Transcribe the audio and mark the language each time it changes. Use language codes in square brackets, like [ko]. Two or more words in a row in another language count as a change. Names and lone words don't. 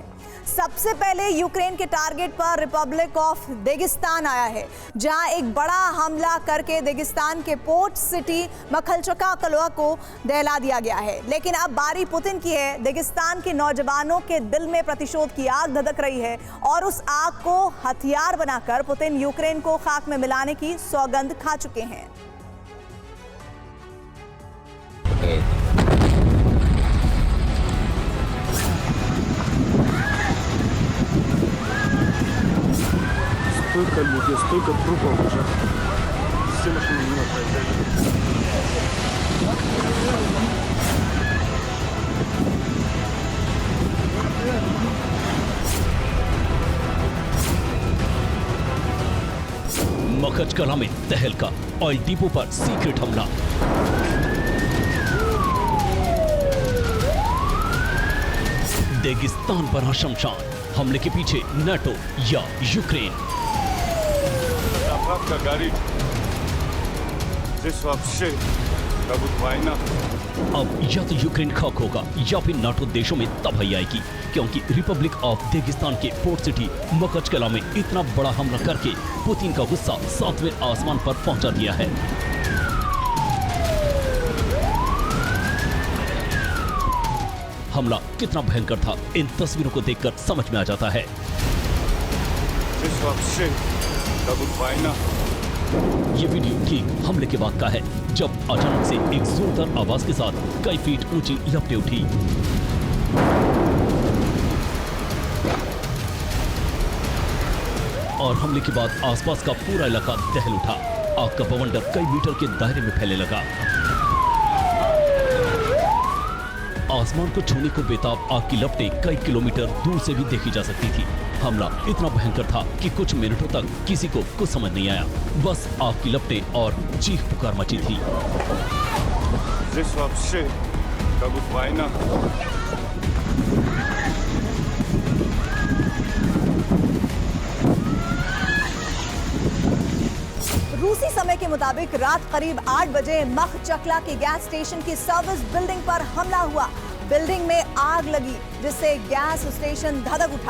[hi] सबसे पहले यूक्रेन के टारगेट पर रिपब्लिक ऑफ दागिस्तान आया है, जहां एक बड़ा हमला करके दागिस्तान के [en] port city [hi] मखलचकला को दहला दिया गया है। लेकिन अब बारी पुतिन की है। दागिस्तान के नौजवानों के दिल में प्रतिशोध की आग धधक रही है और उस आग को हथियार बनाकर पुतिन यूक्रेन को खाक में मिलाने की सौगंध खा चुके हैं। [ru] Столько людей, столько трупов уже. Все машины не проезжают. [hi] मखचकला में तहलका, [en] oil depot [hi] पर सीक्रेट हमला। दागिस्तान पर शमशान, हमले के पीछे नाटो या यूक्रेन। [ru] Заправка горит. Здесь вообще как будто война. [hi] अब या तो यूक्रेन खाक होगा या फिर नाटो देशों में तबाही आएगी, क्योंकि रिपब्लिक ऑफ दागिस्तान के [en] port city [hi] मखचकला में इतना बड़ा हमला करके पुतिन का गुस्सा 7वें आसमान पर पहुंचा दिया है। हमला कितना भयंकर था, इन तस्वीरों को देखकर समझ में आ जाता है। [ru] Здесь вообще как будто война. [hi] ये वीडियो ठीक हमले के बाद का है, जब अचानक से एक जोरदार आवाज के साथ कई फीट ऊंची लपटें उठी। और हमले के बाद आसपास का पूरा इलाका दहल उठा। आग का बवंडर कई मीटर के दायरे में फैलने लगा। आसमान को छूने को बेताब आग की लपटें कई किलोमीटर दूर से भी देखी जा सकती थी। हमला इतना भयंकर था कि कुछ मिनटों तक किसी को कुछ समझ नहीं आया। बस आग की लपटें और चीख पुकार मची थी। [ru] Здесь вообще как будто война. [hi] रूसी समय के मुताबिक रात करीब 8 बजे मखचकला के [en] gas station [hi] की [en] service building [hi] पर हमला हुआ। बिल्डिंग में आग लगी, जिससे [en] gas station [hi] धधक उठा।